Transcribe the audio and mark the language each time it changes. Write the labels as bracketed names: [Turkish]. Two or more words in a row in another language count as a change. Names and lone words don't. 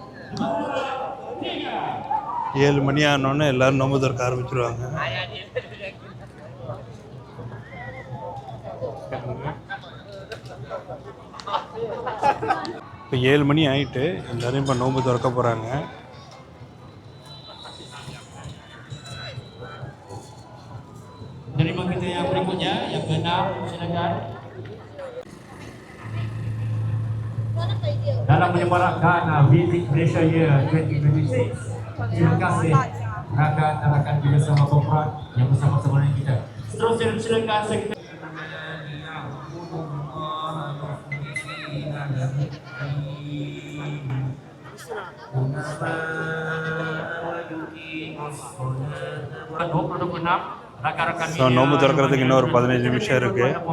[Tamil] 7 மணி ஆனோன்னு எல்லோரும் நோம்பு திறக்க ஆரம்பிச்சிருவாங்க. இப்போ 7 மணி ஆகிட்டு எல்லோரும் இப்போ நோம்பு திறக்க போகிறாங்க. [Malay] Terima kita yang berikutnya, yang ke-6, silakan. Dalam menyemarakkan Visit Malaysia Year 2026, terima kasih rakan-rakan bersama Koprat yang bersama-sama dengan kita. Seterusnya silakan sekretari. [Tamil] ஸோ நோம்பு திறக்கிறதுக்கு இன்னும் ஒரு 15 நிமிஷம் இருக்குது.